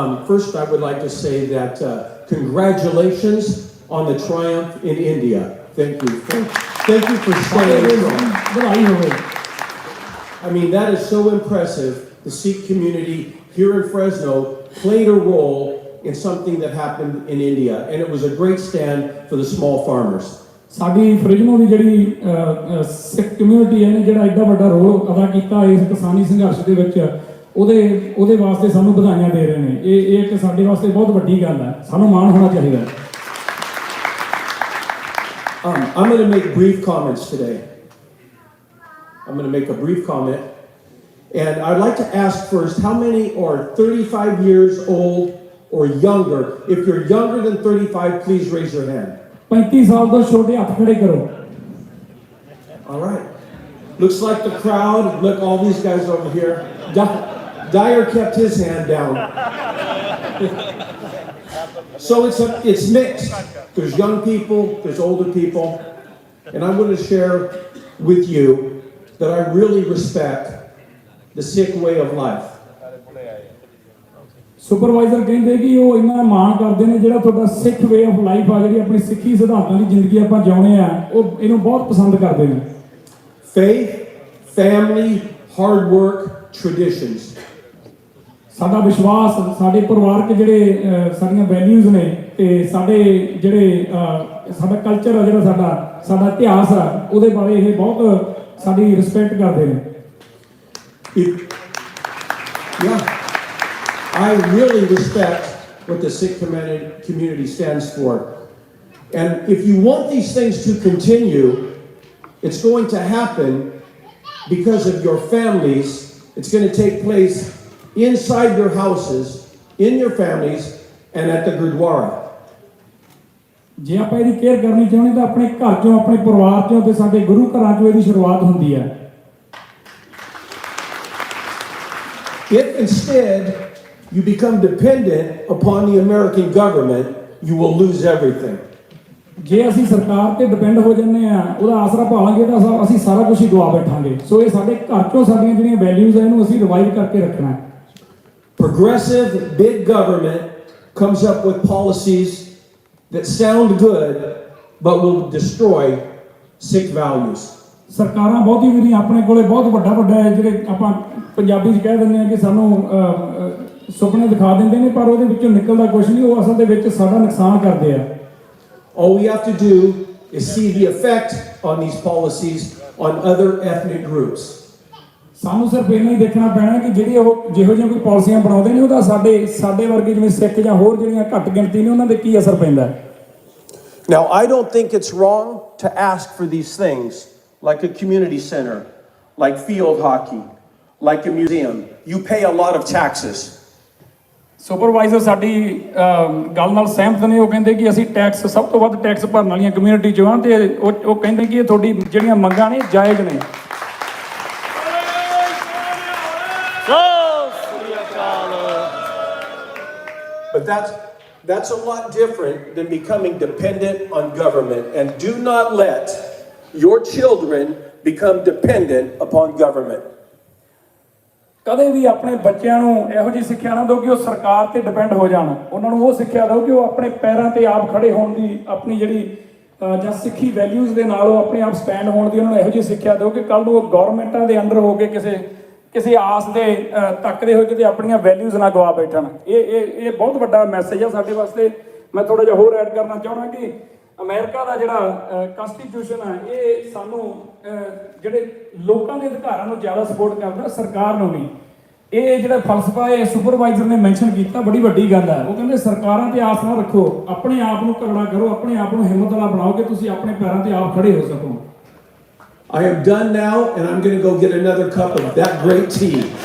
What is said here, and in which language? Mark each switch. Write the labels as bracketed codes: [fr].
[en] First, I would like to say that congratulations on the triumph in India. Thank you. Thank you for staying strong. I mean, that is so impressive. The Sikh community here in Fresno played a role in something that happened in India, and it was a great stand for the small farmers. [pa] साडी फ्रिजनो ਦੀ ਜਿਹੜੀ ਸਿੱਖ community ਹੈ ਨੇ ਜਿਹੜਾ ਐਡਾ ਵੱਡਾ role ਅਦਾ ਕੀਤਾ ਇਸ ਕਿਸਾਨੀ ਸੰਘਰਸ਼ ਦੇ ਵਿੱਚ, ਉਹਦੇ ਵਾਸਤੇ ਸਾਨੂੰ ਵਧਾਈਆਂ ਦੇ ਰਹੇ ਨੇ। ਇਹ ਇੱਕ ਸਾਡੇ ਵਾਸਤੇ ਬਹੁਤ ਵੱਡੀ ਗੱਲ ਹੈ, ਸਾਨੂੰ ਮਾਣ ਹੋਣਾ ਚਾਹੀਦਾ। [en] I'm going to make brief comments today. I'm going to make a brief comment. And I'd like to ask first, how many are 35 years old or younger? If you're younger than 35, please raise your hand. [pa] 35 ਸਾਲ ਤੋਂ ਛੋਟੇ ਹੱਥ ਖੜੇ ਕਰੋ। [en] All right. Looks like the crowd, look, all these guys over here. Dyer kept his hand down. So it's mixed. There's young people, there's older people. And I'm going to share with you that I really respect the Sikh way of life. [pa] Supervisor ਕਹਿੰਦੇ ਕਿ ਉਹ ਇੰਨਾ ਮਾਣ ਕਰਦੇ ਨੇ ਜਿਹੜਾ ਤੁਹਾਡਾ ਸਿੱਖ [en] way of life [pa] ਆ, ਜਿਹੜੀ ਆਪਣੀ ਸਿੱਖੀ ਸਿਧਾਂਤਾਂ ਦੀ ਜ਼ਿੰਦਗੀ ਆਪਾਂ ਜਿਉਂਦੇ ਆ, ਉਹ ਇਹਨੂੰ ਬਹੁਤ ਪਸੰਦ ਕਰਦੇ ਨੇ। [en] Faith, family, hard work, traditions. [pa] ਸਾਡਾ ਵਿਸ਼ਵਾਸ, ਸਾਡੇ ਪਰਿਵਾਰਕ ਜਿਹੜੇ ਸਾਡੀਆਂ ਵੈਲਿਊਜ਼ ਨੇ ਤੇ ਸਾਡੇ ਜਿਹੜੇ ਸਾਡਾ ਕਲਚਰ ਆ, ਜਿਹੜਾ ਸਾਡਾ ਇਤਿਹਾਸ ਆ, ਉਹਦੇ ਬਾਰੇ ਇਹ ਬਹੁਤ ਸਾਡੀ ਰਿਸਪੈਕਟ ਕਰਦੇ ਨੇ। [en] Yeah, I really respect what the Sikh community stands for. And if you want these things to continue, it's going to happen because of your families. It's going to take place inside your houses, in your families, and at the Gurdwara. [pa] ਜੇ ਆਪਾਂ ਇਹਦੀ care ਕਰਨੀ ਚਾਹੁੰਦੇ ਤਾਂ ਆਪਣੇ ਘਰ ਚੋਂ, ਆਪਣੇ ਪਰਿਵਾਰ ਚੋਂ ਤੇ ਸਾਡੇ ਗੁਰੂ ਘਰਾਂ ਚੋਂ ਇਹਦੀ ਸ਼ੁਰੂਆਤ ਹੁੰਦੀ ਹੈ। [en] If instead you become dependent upon the American government, you will lose everything. [pa] ਜੇ ਅਸੀਂ ਸਰਕਾਰ ਤੇ ਡਿਪੈਂਡ ਹੋ ਜੰਨੇ ਆ, ਉਹਦਾ ਆਸਰਾ ਭਾਲਾਂਗੇ ਤਾਂ ਅਸੀਂ ਸਾਰਾ ਕੁਝ ਹੀ ਗਵਾ ਬੈਠਾਂਗੇ। ਸੋ ਇਹ ਸਾਡੇ ਘਰ ਚੋਂ ਸਾਡੀਆਂ ਜਿਹੜੀਆਂ ਵੈਲਿਊਜ਼ ਆ, ਇਹਨੂੰ ਅਸੀਂ ਰਿਵਾਈਵ ਕਰਕੇ ਰੱਖਣਾ ਹੈ। [en] Progressive big government comes up with policies that sound good but will destroy Sikh values. [pa] ਸਰਕਾਰਾਂ ਬਹੁਤੀ ਵੀ ਨਹੀਂ, ਆਪਣੇ ਕੋਲੇ ਬਹੁਤ ਵੱਡਾ ਜਿਹੜੇ ਆਪਾਂ ਪੰਜਾਬੀ 'ਚ ਕਹਿ ਦਿੰਦੇ ਆ ਕਿ ਸਾਨੂੰ ਸੁਪਨੇ ਦਿਖਾ ਦਿੰਦੇ ਨੇ, ਪਰ ਉਹਦੇ ਵਿੱਚੋਂ ਨਿਕਲਦਾ ਕੁਝ ਨਹੀਂ, ਉਹ ਅਸਲ ਦੇ ਵਿੱਚ ਸਾਡਾ ਨੁਕਸਾਨ ਕਰਦੇ ਆ। [en] All we have to do is see the effect on these policies on other ethnic groups. [pa] ਸਾਨੂੰ ਸਿਰਫ ਇੰਨਾ ਹੀ ਦੇਖਣਾ ਪੈਣਾ ਕਿ ਜਿਹੜੀ ਉਹ ਜਿਹੋ ਜਿਹੀਆਂ ਕੋਈ ਪਾਲਿਸੀਆਂ ਬਣਾਉਂਦੇ ਨੇ, ਉਹਦਾ ਸਾਡੇ ਵਰਗੇ ਜਿਵੇਂ ਸਿੱਖ ਜਾਂ ਹੋਰ ਜਿਹੜੀਆਂ ਘੱਟ ਗਿਣਤੀ ਨੇ, ਉਹਨਾਂ ਦੇ ਕੀ ਅਸਰ ਪੈਂਦਾ। [en] Now, I don't think it's wrong to ask for these things, like a community center, like field hockey, like a museum. You pay a lot of taxes. [pa] Supervisor ਸਾਡੀ ਗੱਲ ਨਾਲ ਸਹਿਮਤ ਨੇ। ਉਹ ਕਹਿੰਦੇ ਕਿ ਅਸੀਂ ਟੈਕਸ, ਸਭ ਤੋਂ ਵੱਧ ਟੈਕਸ ਭਰਨ ਵਾਲੀਆਂ ਕਮਿਊਨਿਟੀ 'ਚੋਂ ਆ, ਤੇ ਉਹ ਕਹਿੰਦੇ ਕਿ ਇਹ ਤੁਹਾਡੀ ਜਿਹੜੀਆਂ ਮੰਗਾਂ ਨੇ ਜਾਇਜ਼ ਨੇ। [en] But that's a lot different than becoming dependent on government. And do not let your children become dependent upon government. [pa] ਕਦੇ ਵੀ ਆਪਣੇ ਬੱਚਿਆਂ ਨੂੰ ਇਹੋ ਜਿਹੀ ਸਿੱਖਿਆ ਨਾ ਦਿਓ ਕਿ ਉਹ ਸਰਕਾਰ ਤੇ ਡਿਪੈਂਡ ਹੋ ਜਾਣ। ਉਹਨਾਂ ਨੂੰ ਉਹ ਸਿੱਖਿਆ ਦਿਓ ਕਿ ਉਹ ਆਪਣੇ ਪੈਰਾਂ ਤੇ ਆਪ ਖੜੇ ਹੋਣ ਦੀ, ਆਪਣੀ ਜਿਹੜੀ ਜਾਂ ਸਿੱਖੀ ਵੈਲਿਊਜ਼ ਦੇ ਨਾਲ ਉਹ ਆਪਣੇ ਆਪ ਸਟੈਂਡ ਹੋਣ ਦੀ ਉਹਨਾਂ ਨੂੰ ਇਹੋ ਜਿਹੀ ਸਿੱਖਿਆ ਦਿਓ ਕਿ ਕੱਲ੍ਹ ਨੂੰ ਉਹ ਗੌਰਮੈਂਟਾਂ ਦੇ ਅੰਡਰ ਹੋ ਕੇ ਕਿਸੇ ਆਸ ਦੇ ਤੱਕਦੇ ਹੋਏ ਕਿਤੇ ਆਪਣੀਆਂ ਵੈਲਿਊਜ਼ ਨਾ ਗਵਾ ਬੈਠਣ। ਇਹ ਬਹੁਤ ਵੱਡਾ ਮੈਸੇਜ ਆ ਸਾਡੇ ਵਾਸਤੇ। ਮੈਂ ਥੋੜਾ ਜਿਹਾ ਹੋਰ ਐਡ ਕਰਨਾ ਚਾਹੁੰਦਾ ਕਿ ਅਮਰੀਕਾ ਦਾ ਜਿਹੜਾ ਕਨਸਟੀਟਿਊਸ਼ਨ ਆ, ਇਹ ਸਾਨੂੰ ਜਿਹੜੇ ਲੋਕਾਂ ਦੇ ਅਧਿਕਾਰਾਂ ਨੂੰ ਜ਼ਿਆਦਾ ਸਪੋਰਟ ਕਰਦਾ, ਸਰਕਾਰ ਨੂੰ ਨਹੀਂ। ਇਹ ਜਿਹੜਾ ਫਲਸਫਾ ਇਹ ਸੁਪਰਵਾਈਜ਼ਰ ਨੇ ਮੈਂਸ਼ਨ ਕੀਤਾ, ਬੜੀ ਵੱਡੀ ਗੱਲ ਹੈ। ਉਹ ਕਹਿੰਦੇ ਸਰਕਾਰਾਂ ਤੇ ਆਸ ਨਾ ਰੱਖੋ, ਆਪਣੇ ਆਪ ਨੂੰ ਤਗੜਾ ਕਰੋ, ਆਪਣੇ ਆਪ ਨੂੰ ਹਿੰਮਤ ਵਾਲਾ ਬਣਾਓ ਕਿ ਤੁਸੀਂ ਆਪਣੇ ਪੈਰਾਂ ਤੇ ਆਪ ਖੜੇ ਹੋ ਸਕੋ। [en] I am done now, and I'm going to go get another cup of that great tea.